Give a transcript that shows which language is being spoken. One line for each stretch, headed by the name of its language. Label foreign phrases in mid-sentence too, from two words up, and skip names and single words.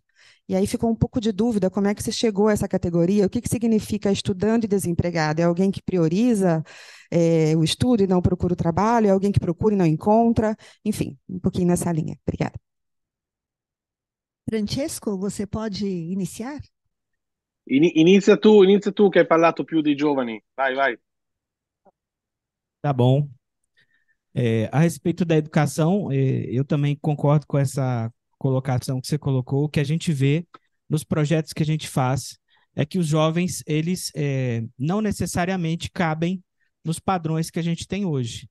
Portuguese: E aí ficou um pouco de dúvida como é que você chegou a essa categoria, o que significa estudando e desempregado? É alguém que prioriza o estudo e não procura o trabalho? É alguém que procura e não encontra? Enfim, um pouquinho nessa linha. Obrigada. Francesco, você pode iniciar?
Italian: Inizia tu che hai parlato più dei giovani. Vai.
Portuguese: Tá bom. A respeito da educação, eu também concordo com essa colocação que você colocou, que a gente vê nos projetos que a gente faz, é que os jovens, eles não necessariamente cabem nos padrões que a gente tem hoje.